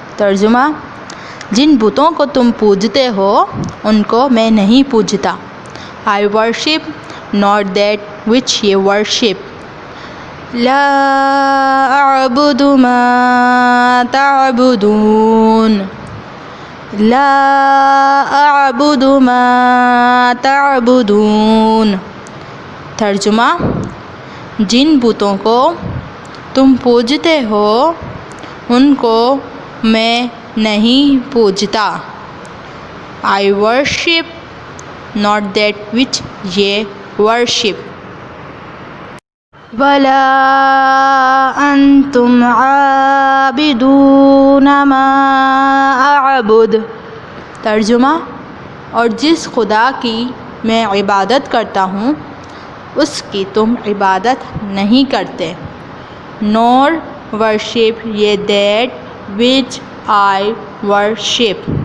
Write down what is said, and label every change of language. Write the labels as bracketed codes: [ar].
[ur] ترجمہ: جن بتوں کو تم پوجتے ہو ان کو میں نہیں پوجتا. [en] I worship not that which ye worship. [ar] لا أعبد ما تعبدون. لا أعبد ما تعبدون. [ur] ترجمہ: جن بتوں کو تم پوجتے ہو ان کو میں نہیں پوجتا. [en] I worship not that which ye worship. [ar] وَلَا أَنْتُمْ عَابِدُونَ مَا أَعْبُدُ. [ur] ترجمہ: اور جس خدا کی میں عبادت کرتا ہوں اس کی تم عبادت نہیں کرتے. [en] Nor worship ye that which I worship.